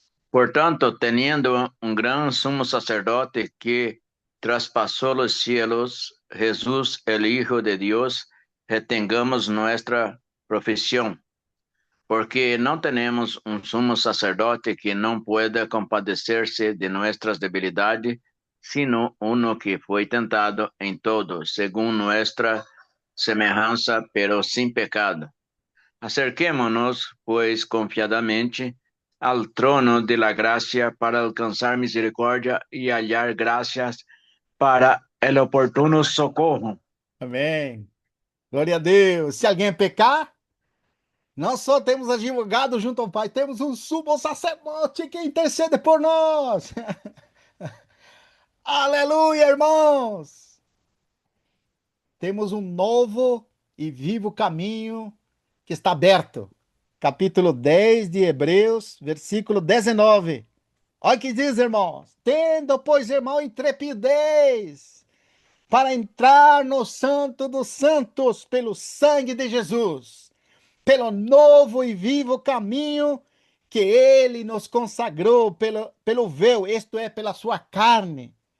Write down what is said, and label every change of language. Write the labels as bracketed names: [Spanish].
[Spanish] Portanto, teniendo un gran sumo sacerdote que traspasó los cielos, Jesús, el Hijo de Dios, retengamos nuestra profesión, porque no tenemos un sumo sacerdote que no pueda compadecerse de nuestras debilidades, sino uno que fue tentado en todo, según nuestra semejanza, pero sin pecado. Acerquémonos, pues, confiadamente al trono de la gracia para alcanzar misericordia y hallar gracias para el oportuno socorro. [Portuguese] Amém. Glória a Deus. Se alguém pecar, nós só temos advogado junto ao Pai, temos um sumo sacerdote que intercede por nós. Aleluia, irmãos. Temos um novo e vivo caminho que está aberto. Capítulo 10 de Hebreus, versículo 19. Olha o que diz, irmãos. Tendo, pois, irmão, intrepidez para entrar no Santo dos Santos pelo sangue de Jesus, pelo novo e vivo caminho que ele nos consagrou pelo véu, isto é, pela sua carne.